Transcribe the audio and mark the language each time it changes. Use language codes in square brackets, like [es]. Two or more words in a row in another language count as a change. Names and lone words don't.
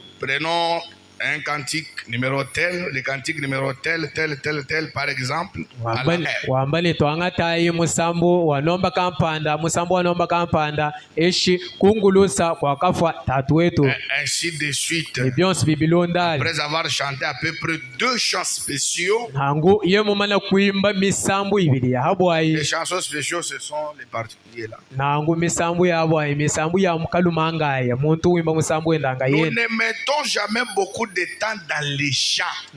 [fr] prenons un cantique numéro tel, le cantique numéro tel, par exemple. [lua] Wambali twanga tayi musambu wanomba kampanda, musambu wanomba kampanda, eshi kungulusa kwa kafwa tatu wetu. [fr] Ainsi de suite. Après avoir chanté à peu près 2 chants spéciaux. Les chansons spéciaux, ce sont les particuliers là. Nous ne mettons jamais beaucoup de temps dans les chants.